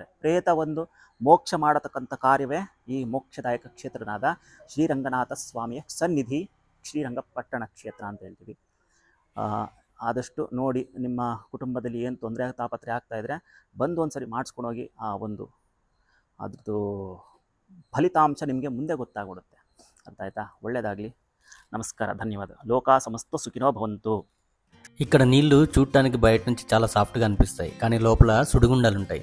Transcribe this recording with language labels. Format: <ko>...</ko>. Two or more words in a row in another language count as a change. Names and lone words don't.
<kn>ಪ್ರೇತ ಒಂದು ಮೋಕ್ಷ ಮಾಡತಕ್ಕಂಥ ಕಾರ್ಯವೇ ಈ ಮೋಕ್ಷದಾಯಕ ಕ್ಷೇತ್ರನಾದ ಶ್ರೀರಂಗನಾಥ ಸ್ವಾಮಿಯ ಸನ್ನಿಧಿ ಶ್ರೀರಂಗಪಟ್ಟಣ ಕ್ಷೇತ್ರ ಅಂತ ಹೇಳ್ತೀವಿ. ಆದಷ್ಟು ನೋಡಿ, ನಿಮ್ಮ ಕುಟುಂಬದಲ್ಲಿ ಏನು ತೊಂದರೆ ತಾಪತ್ರೆ ಆಗ್ತಾಯಿದ್ರೆ ಬಂದು ಒಂದು ಸರಿ ಮಾಡಿಸ್ಕೊಂಡೋಗಿ ಆ ಒಂದು ಅದ್ರದ್ದು ಫಲಿತಾಂಶ ನಿಮಗೆ ಮುಂದೆ ಗೊತ್ತಾಗ್ಬಿಡುತ್ತೆ. ಅರ್ಥ ಆಯ್ತಾ?</kn> <te>ఒళ్ళేదాగಲಿ. నమస్కారం, ధన్యవాదాలు.</te> <sa>లోకా సమస్త సుఖినో భవంతు.</sa> <te>ఇక్కడ నీళ్లు చూడటానికి బయట నుంచి చాలా సాఫ్ట్గా అనిపిస్తాయి, కానీ లోపల సుడిగుండాలు ఉంటాయి.</te>